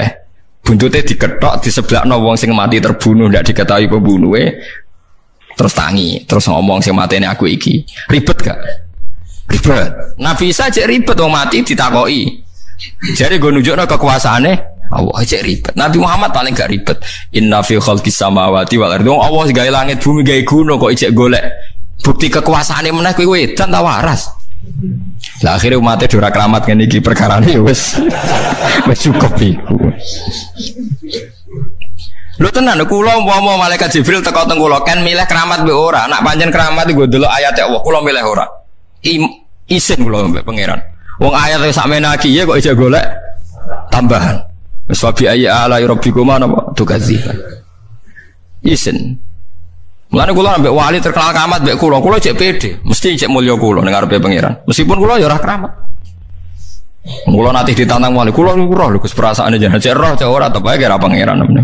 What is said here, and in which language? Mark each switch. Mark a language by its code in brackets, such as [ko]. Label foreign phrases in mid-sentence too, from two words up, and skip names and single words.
[jv] Buntute diketok diseblakno wong sing mati terbunuh ndak diketahui pembunuhe. Terus tangi, terus ngomong sing matene aku iki. Ribet gak? Ribet. Nabi Isa cek ribet wong mati ditakoki. Jadi nggo nunjukno kekuasaane Allah cek ribet. Nabi Muhammad paling gak ribet. [ar] Inna fi khalqis samawati wal ardi. [jv] Allah gawe langit bumi gawe gunung kok ijek golek bukti kekuasaane meneh kowe edan ta waras. Lah akhire umatnya ora keramat ngene iki perkarane ya wis cukup iku. Lho tenan kula umpama malaikat Jibril teko teng kula kan milih keramat mbek ora. Nak pancen keramat iku ndelok ayat Allah kula milih ora. Isin kula mbek pangeran. Wong ayat sak menaki ya kok ijek golek tambahan. [ar] Wis wa bi ayyi ala rabbikuma napa tukadziban. Isin. [jv] Mulane kula ambek wali terkenal keramat mbek kula cek pede, mesti cek mulya kula ning ngarepe pangeran. Meskipun kula ya ora keramat. Kula nanti ditantang wali, kula niku roh lho Gus perasaane jenengan cek roh cek ora tetep ae kira pangeran namanya.